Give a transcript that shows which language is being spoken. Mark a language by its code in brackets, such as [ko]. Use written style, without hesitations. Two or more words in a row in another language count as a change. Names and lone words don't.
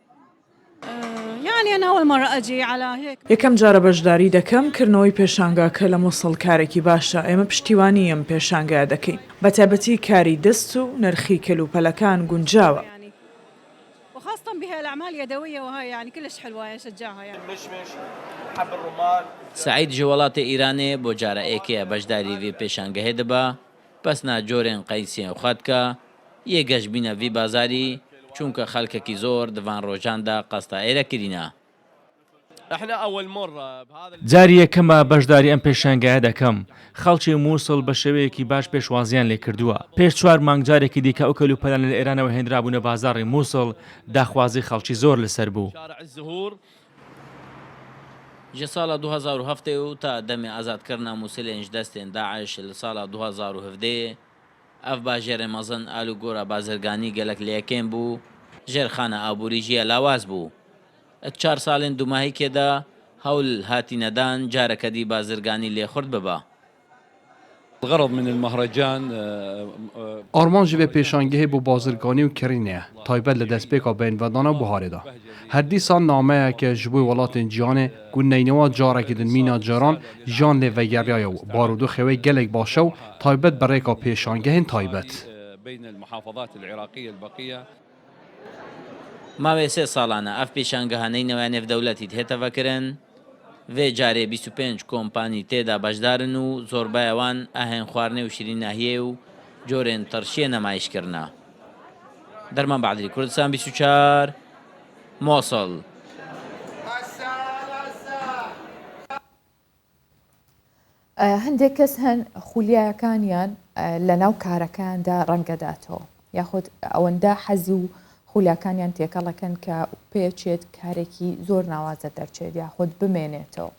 [ckb] یەکەم جارە بەشداری دەکەم کردنەوەی پێشانگاکە لە مووسڵ کارێکی باشە ئێمە پشتیوانی ئەم پێشانگا دەکەین بە تایبەتی کاری دەست و نرخی کەلوپەلەکان گونجاوە. [ku] سعید ji welatê Îranê bo cara êkê beşdarî vê pêşangehê dibe pesna corên qeysiyên xwe dike yê geşbîna vî bazarî çûnke xelkekî zor di van rojan de qesta êrekirîne. [ckb] جاری یەکەمە بەشداری ئەم پێشانگایە دەکەم خەڵکی مووسڵ بە شێوەیەکی باش پێشوازیان لێ کردووە پێش 4 مانگ جارێکی دیکە ئەو کەلوپەلان لە ئێرانەوە هێنرابوونە بازاڕی مووسڵ داخوازی خەڵکی زۆر لەسەر بوو. [ku] ji sala 2007 û ta demê azadkirina Mosilên ji destên Daeş li sala 2017 ev bajêrê mezin alûgora bazirganî gelek lêyekên bû jêrxana aborî jî ya lawaz bû. 4 salên dumahîkê de hewl hatînedan carekedî bazirganî lêxurt bibe. ئارمان ji vê pêşangehê bû bazirganî û kirînê ye taybet li destpêka bênvedana buharê da her dîsan nameyeke ji bo welatên ciyanê ku neynewa carekî din mîna caran jan lê vegeriyaye û barûdû xewê gelek baş e û taybet bi rêka pêşangehên taybet. ماوەی 3 ساڵانە ئەف پێشانگەهانەی نەوە نێودەوڵەتی هێتەڤەکردن vê carê 25 کۆمپانی تێدا بەشدارن و زۆربەیەوان ئاهێن خواردنێ و شیریناهیە و جۆرێن تەرشیە نەمایشکردنە. دەرمان بەعدلی کوردستان 24 مۆسڵ. [ckb] هەندێک کەس هەن خولیایەکانیان لە ناو کارەکاندا ڕەنگەداتەوە یاخود ئەوەندە حەزی و خولیاکانیان تێکەڵەکەن کە پێچێت کارێکی زۆر ناوازە دەرچێت یاخود بمێنێتەوە.